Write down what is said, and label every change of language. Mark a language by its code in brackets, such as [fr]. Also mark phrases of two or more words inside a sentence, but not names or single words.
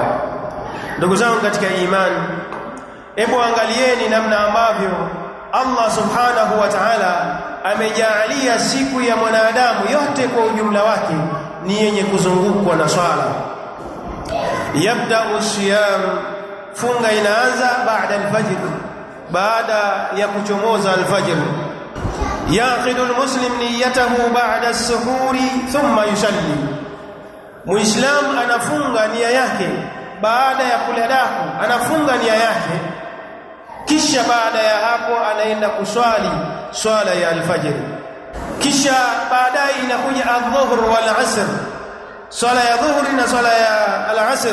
[sw] Ndugu zangu katika imani, hebu angalieni namna ambavyo [ar] الله سبحانه وتعالى [sw] amejaalia siku ya mwanadamu yote kwa ujumla wake ni yenye kuzungukwa na swala. [ar] يبدأ صيام, [sw] funga inaanza baada al-fajr, baada ya kuchomoza al-fajr. [ar] يعقد المسلم نيته بعد السحور ثم يصلي, [sw] muislam anafunga nia yake baada ya kula daku, anafunga nia yake, kisha baada ya hapo anaenda kuswali swala ya al-fajr. Kisha baadaye inakuja [ar] الظهر والعصر, [sw] swala ya dhuhri na swala ya al-'asr.